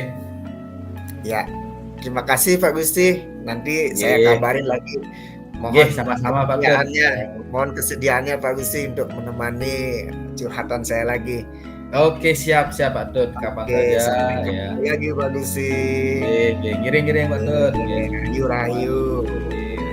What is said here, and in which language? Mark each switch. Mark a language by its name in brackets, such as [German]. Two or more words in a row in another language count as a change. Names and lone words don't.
[Indonesian] Ya, terima kasih Pak Gusti. Nanti saya Nggih. kabarin lagi. Nggih, Mohon sama-sama Pak Tut. kesediaannya, mohon kesediaannya Pak Gusti untuk menemani curhatan saya lagi. Oke, siap, siap Pak Tut, kapan Oke, saja sampai ya. ketemu lagi Pak Gusti. [Balinese] Nggih, nggih, ngiring-ngiring Pak Tut, nggih. Rahayu, rahayu.